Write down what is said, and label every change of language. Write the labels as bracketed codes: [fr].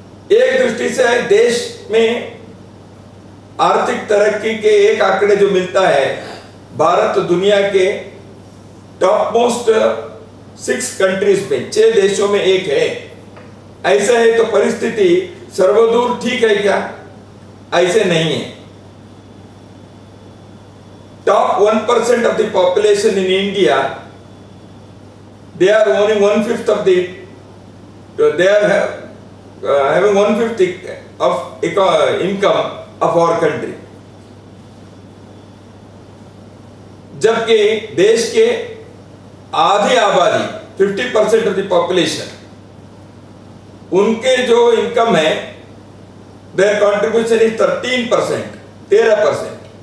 [hi] एक दृष्टि से देश में आर्थिक तरक्की के एक आंकड़े जो मिलता है, भारत दुनिया के टॉप मोस्ट 6 कंट्रीज में, 6 देशों में एक है। ऐसा है तो परिस्थिति सर्वदूर ठीक है क्या? ऐसे नहीं है। [en] Top 1% of the population in India, they are only 1/5 of the, they are having 1/5 of income of our country. [hi] जबकि देश के आधी आबादी 50% [en] of the population, [hi] उनके जो इनकम है, [en] their contribution is 13%, 13%।